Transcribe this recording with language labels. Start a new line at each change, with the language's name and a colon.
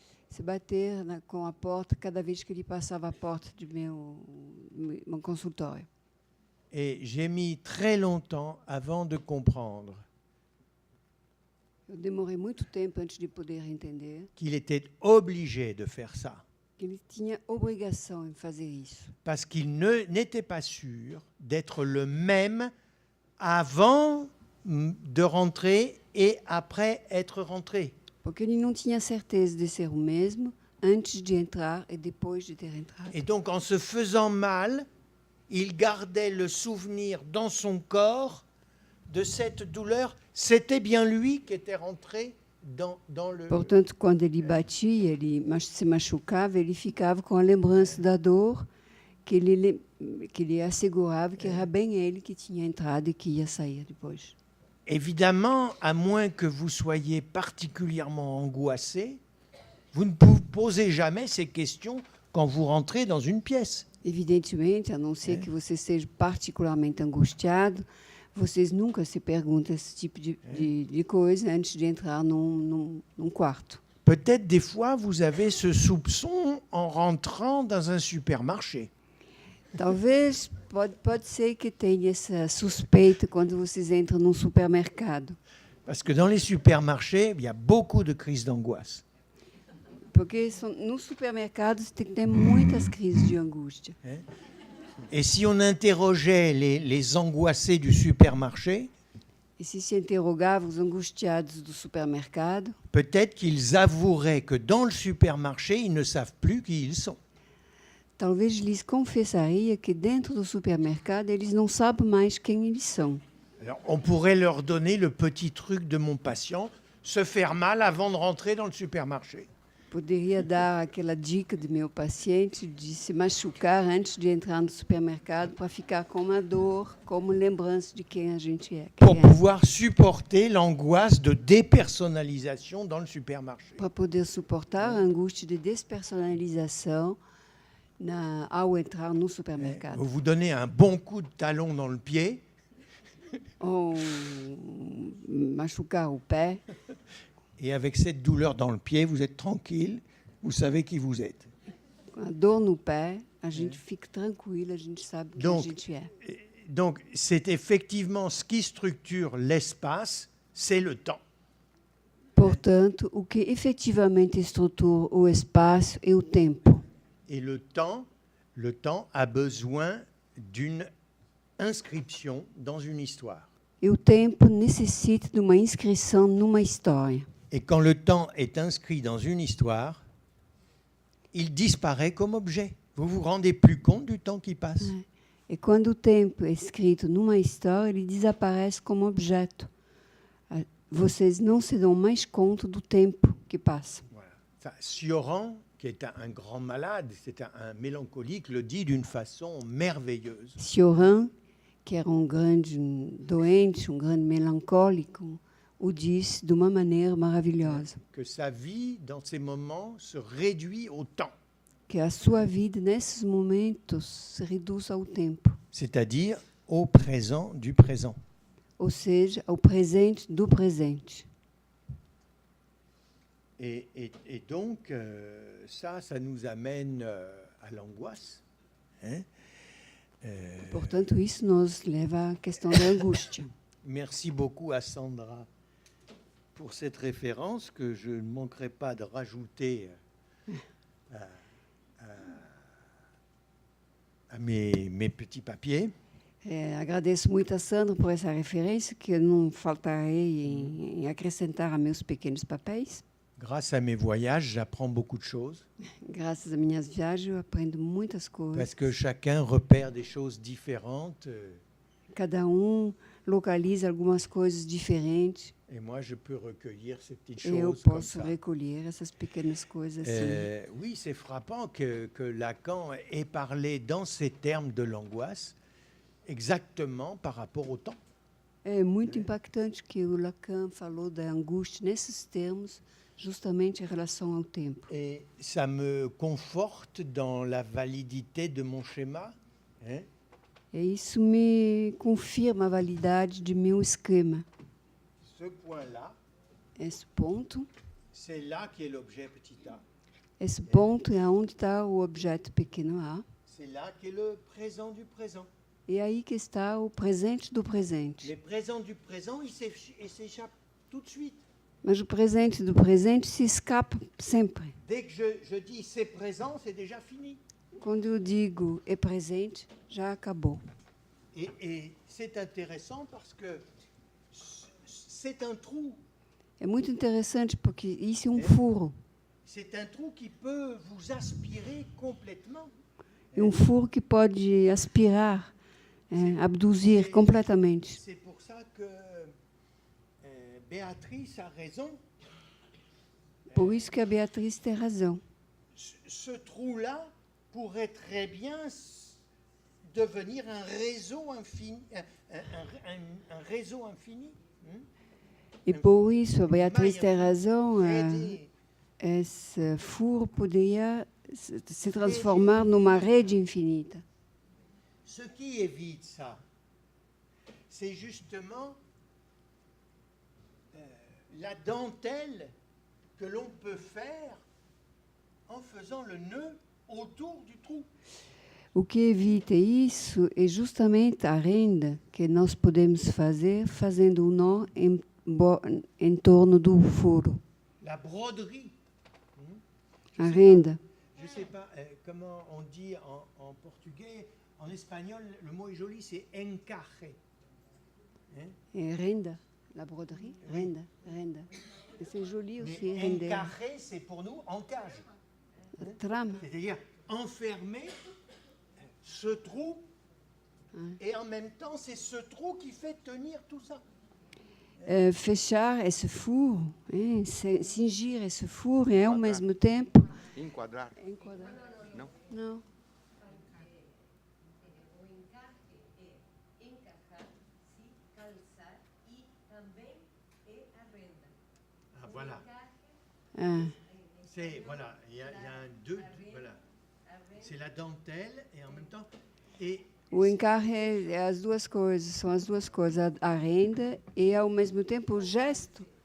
Portuguese: se bater com a porta cada vez que ele passava a porta do meu consultório.
French: Et j'ai mis très longtemps avant de comprendre
Portuguese: Eu demorei muito tempo antes de poder entender
French: qu'il était obligé de faire ça,
Portuguese: que ele tinha obrigação em fazer isso,
French: parce qu'il n'était pas sûr d'être le même avant de rentrer et après être rentré.
Portuguese: porque ele não tinha certeza de ser o mesmo antes de entrar e depois de ter entrado.
French: Et donc, en se faisant mal, il gardait le souvenir dans son corps de cette douleur. C'était bien lui qui était rentré dans le...
Portuguese: Portanto, quando ele batia, ele se machucava, ele ficava com a lembrança da dor que ele assegurava que era bem ele que tinha entrado e que ia sair depois.
French: Évidemment, à moins que vous soyez particulièrement angoissé, vous ne vous posez jamais ces questions quand vous rentrez dans une pièce.
Portuguese: Evidentemente, a não ser que você seja particularmente angustiado, vocês nunca se perguntam esse tipo de coisa antes de entrar num quarto.
French: Peut-être des fois, vous avez ce soupçon en rentrant dans un supermarché.
Portuguese: Talvez, pode ser que tenha essa suspeita quando vocês entram num supermercado.
French: Parce que dans les supermarchés, il y a beaucoup de crises d'angoisse.
Portuguese: Porque nos supermercados tem que ter muitas crises de angústia.
French: Et si on interrogeait les angoissés du supermarché,
Portuguese: E se interrogava os angustiados do supermercado,
French: peut-être qu'ils avoueraient que dans le supermarché, ils ne savent plus qui ils sont.
Portuguese: talvez lhes confessaria que dentro do supermercado eles não sabem mais quem eles são.
French: Alors, on pourrait leur donner le petit truc de mon patient, se faire mal avant de rentrer dans le supermarché.
Portuguese: Poderia dar aquela dica do meu paciente de se machucar antes de entrar no supermercado para ficar com uma dor, como lembrança de quem a gente é.
French: Pour pouvoir supporter l'angoisse de dépersonnalisation dans le supermarché.
Portuguese: Para poder suportar a angústia de despersonalização ao entrar no supermercado.
French: Vous vous donnez un bon coup de talon dans le pied,
Portuguese: Ou machucar o pé.
French: et avec cette douleur dans le pied, vous êtes tranquille, vous savez qui vous êtes.
Portuguese: Com a dor no pé, a gente fica tranquilo, a gente sabe quem a gente é.
French: Donc, c'est effectivement ce qui structure l'espace, c'est le temps.
Portuguese: Portanto, o que efetivamente estrutura o espaço é o tempo.
French: Et le temps a besoin d'une inscription dans une histoire.
Portuguese: E o tempo necessita de uma inscrição numa história.
French: Et quand le temps est inscrit dans une histoire, il disparaît comme objet. Vous vous rendez plus compte du temps qui passe?
Portuguese: E quando o tempo é escrito numa história, ele desaparece como objeto. Vocês não se dão mais conta do tempo que passa.
French: Voilà. Ça, Sioran, qui est un grand malade, c'est un mélancolique, le dit d'une façon merveilleuse.
Portuguese: Sioran, que era grande doente, grande melancólico, o disse de uma maneira maravilhosa,
French: que sa vie, dans ces moments, se réduit au temps,
Portuguese: que a sua vida nesses momentos se reduz ao tempo,
French: c'est-à-dire au présent du présent.
Portuguese: ou seja, ao presente do presente.
French: Et donc, ça nous amène à l'angoisse. Hein.
Portuguese: Portanto, isso nos leva à questão da angústia.
French: Merci beaucoup à Sandra pour cette référence que je ne manquerai pas de rajouter à mes petits papiers.
Portuguese: Agradeço muito a Sandra por essa referência, que eu não faltarei em acrescentar a meus pequenos papéis.
French: Grâce à mes voyages, j'apprends beaucoup de choses.
Portuguese: Graças às minhas viagens, eu aprendo muitas coisas.
French: Parce que chacun repère des choses différentes.
Portuguese: Cada localiza algumas coisas diferentes.
French: Et moi, je peux recueillir ces petites
Portuguese: Eu
French: choses comme
Portuguese: posso
French: ça.
Portuguese: recolher essas pequenas coisas assim.
French: Oui, c'est frappant que Lacan ait parlé dans ces termes de l'angoisse exactement par rapport au temps.
Portuguese: É muito impactante que o Lacan falou da angústia nesses termos, justamente em relação ao tempo.
French: Et ça me conforte dans la validité de mon schéma. Hein?
Portuguese: E isso me confirma a validade de meu esquema.
French: Ce point-là,
Portuguese: Esse ponto,
French: c'est là qui est l'objet petit a.
Portuguese: esse ponto é onde está o objeto pequeno a.
French: C'est là qui est le présent du présent.
Portuguese: E aí que está o presente do presente.
French: Les présents du présent, ils s'échappent tout de suite.
Portuguese: Mas o presente do presente se escapa sempre.
French: Dès que je dis c'est présent, c'est déjà fini.
Portuguese: Quando eu digo é presente, já acabou.
French: Et c'est intéressant parce que c'est un trou.
Portuguese: É muito interessante porque isso é um furo.
French: C'est un trou qui peut vous aspirer complètement.
Portuguese: É um furo que pode aspirar, abduzir completamente.
French: C'est pour ça que Béatrice a raison.
Portuguese: Por isso que a Beatriz tem razão.
French: Ce trou-là pourrait très bien devenir un réseau infini. Un réseau infini.
Portuguese: E por isso a Beatriz tem razão.
French: Aider.
Portuguese: Esse furo poderia se transformar numa rede infinita.
French: Ce qui évite ça, c'est justement la dentelle que l'on peut faire en faisant le nœud autour du trou.
Portuguese: O que evita isso é justamente a renda que nós podemos fazer fazendo um nó em torno do furo.
French: La broderie.
Portuguese: A renda.
French: Je ne sais pas comment on dit en portugais. En espagnol, le mot est joli, c'est encaje. Hein?
Portuguese: É renda,
French: la broderie,
Portuguese: renda, renda. E
French: c'est joli aussi, Mais
Portuguese: render.
French: encaje, c'est pour nous en cage. Trame. C'est-à-dire enfermer ce trou, et en même temps, c'est ce trou qui fait tenir tout ça.
Portuguese: Fechar esse furo, cingir esse furo e ao mesmo tempo Enquadrar? enquadrar. Não? Não.
French: Ah, voilà. Ah, C'est, voilà, il y a un deux, voilà. C'est la dentelle et en même temps. Et
Portuguese: o encarre é as duas coisas, são as duas coisas, a renda e ao mesmo tempo o gesto,